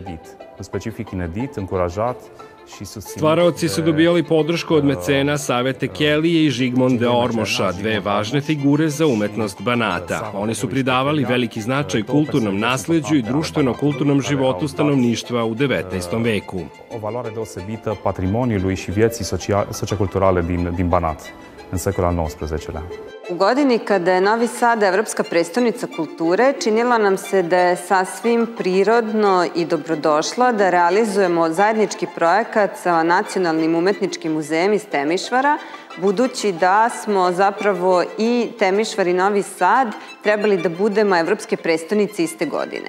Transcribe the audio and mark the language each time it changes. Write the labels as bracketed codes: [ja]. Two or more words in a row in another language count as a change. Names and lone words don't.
[sr] Stvaraoci su dobijali podršku od mecena Savete Kelije i Žigmonde Ormoša, dve važne figure za umetnost Banata. Oni su pridavali veliki značaj kulturnom nasleđu i društveno-kulturnom životu stanovništva u 19. veku. [ro] O valoare deosebită patrimoniului și vieții socioculturale din Banat în secolul al XIX-lea. [sr] U godini kada je Novi Sad evropska prestonica kulture, činilo nam se da je sasvim prirodno i dobrodošlo da realizujemo zajednički projekat sa Nacionalnim umetničkim muzejem iz Temišvara, budući da smo zapravo i Temišvar i Novi Sad trebali da budemo evropske prestonice iste godine.